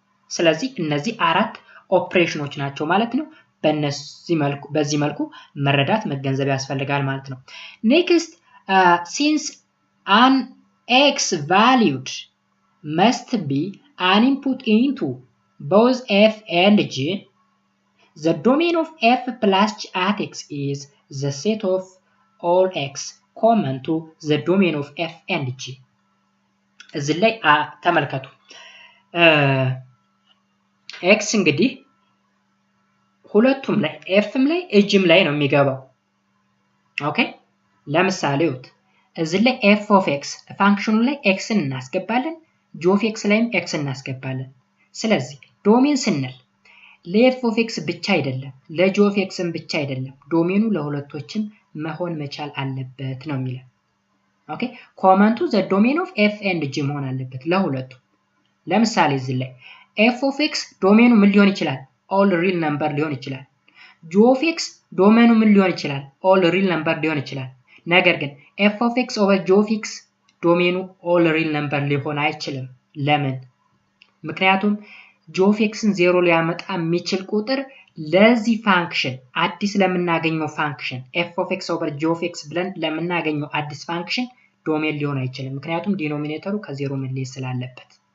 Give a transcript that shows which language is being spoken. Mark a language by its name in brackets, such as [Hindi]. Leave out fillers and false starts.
[Amharic] ስለዚህ እነዚህ አራት ኦፕሬሽኖች ናቸው ማለት ነው። [English] በዚህ መልኩ መረዳት መገንዘብ ያስፈልጋል ማለት ነው። Next, since an x valued must be an input into both f and g, the domain of f plus g at x is the set of all x common to the domain of f and g. [Amharic] እዚህ ላይ ተመልከቱ። x እንግዲህ ሁለቱም ላይ fም ላይ እጅም ላይ ነው የሚገባው። ኦኬ ለምሳሌ ውት እዚህ ላይ f of x ፋንክሽኑ ላይ x እናስገባለን፣ g of x ላይም x እናስገባለን። ስለዚህ ዶሜን ስንል ለf of x ብቻ አይደለም ለg of xም ብቻ አይደለም ዶሜኑ ለሁለቶችም መሆን መቻል አለበት ነው የሚለው። ኦኬ ኮመንቱ [English] the domain of f and g [Amharic] መሆን አለበት ለሁለቱ። ለምሳሌ እዚህ ላይ f of x ዶሜኑ ምን ሊሆን ይችላል? all real number ሊሆን ይችላል። g of x ዶሜኑ ምን ሊሆን ይችላል? all real number ሊሆን ይችላል። ነገር ግን f of x over g of x ዶሜኑ all real number ሊሆን አይችልም። ለምን? ምክንያቱም g of xን 0 ሊያመጣ የሚችል ቁጥር ለዚህ ፋንክሽን አዲስ ለምናገኘው ፋንክሽን f of x over g of x ብለን ለምናገኘው አዲስ ፋንክሽን ዶሜን ሊሆን አይችልም። ምክንያቱም ዲኖሚኔተሩ ከ0 መለየት ስላለበት።